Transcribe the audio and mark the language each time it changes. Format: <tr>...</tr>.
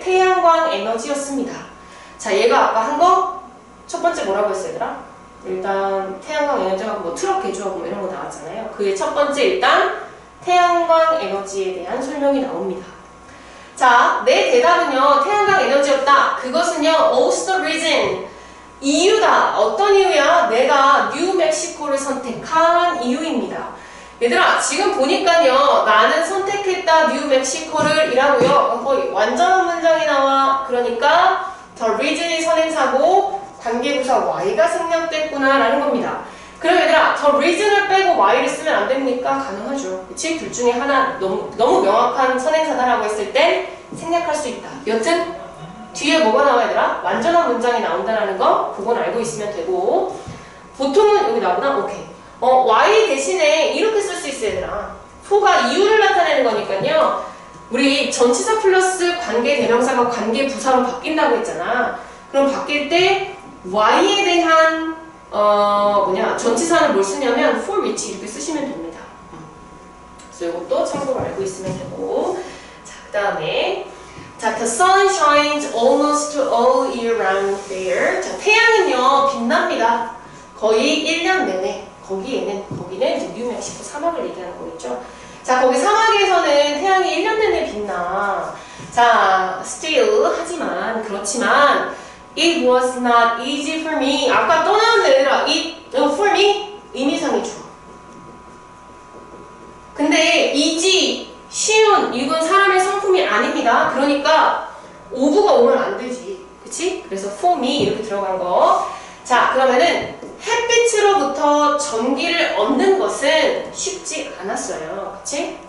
<ko>태양광 에너지였습니다. 자, 얘가 아까 한 거 첫 번째 뭐라고 했어 얘들아? 일단 태양광 에너지가 뭐 트럭 개조하고 뭐 이런 거 나왔잖아요. 그의 첫 번째 일단 태양광 에너지에 대한 설명이 나옵니다. 자, 내 대답은요 태양광 에너지였다. 그것은요</ko> <en>was the reason</en> <ko>이유다. 어떤 이유야? 내가 뉴멕시코를 선택한 이유입니다. 얘들아 지금 보니까요 나는 선택했다 뉴멕시코를 이라고요. 거의 완전한 문장이 나와. 그러니까 the reason이 선행사고 관계부사 y가 생략됐구나 라는 겁니다. 그럼 얘들아 the reason을 빼고 y를 쓰면 안 됩니까? 가능하죠. 그치? 둘 중에 하나 너무 명확한 선행사다라고 했을 땐 생략할 수 있다. 여튼 뒤에 뭐가 나와 얘들아? 완전한 문장이 나온다라는 거 그건 알고 있으면 되고 보통은 여기 나오나? 오케이. y 대신에 이렇게 쓸 수 있어 얘들아. for가 이유를 나타내는 거니까요. 우리 전치사 플러스 관계 대명사가 관계 부사로 바뀐다고 했잖아. 그럼 바뀔 때 y에 대한 전치사는 뭘 쓰냐면 for which 이렇게 쓰시면 됩니다. 그래서 이것도 참고로 알고 있으면 되고.</ko> <en>자, 그 다음에 자, the sun shines almost all year round there.</en> <ko>자, 태양은요 빛납니다. 거의 1년 내내. 거기는 이제 뉴멕시코 사막을 얘기하는 거겠죠. 자, 거기 사막에서는 태양이 1년 내내 빛나.</ko> <en>자, still</en> <ko>하지만 그렇지만</ko> <en>it was not easy for me.</en> <ko>아까 또 나왔는데 얘들아 it for me 의미상의 주어. 근데 easy 쉬운 이건 사람의 성품이 아닙니다. 그러니까 of가 오면 안 되지. 그치? 그래서 for me 이렇게 들어간 거. 자, 그러면은 햇빛으로부터 전기를 얻는 것은 쉽지 않았어요. 그치?</ko>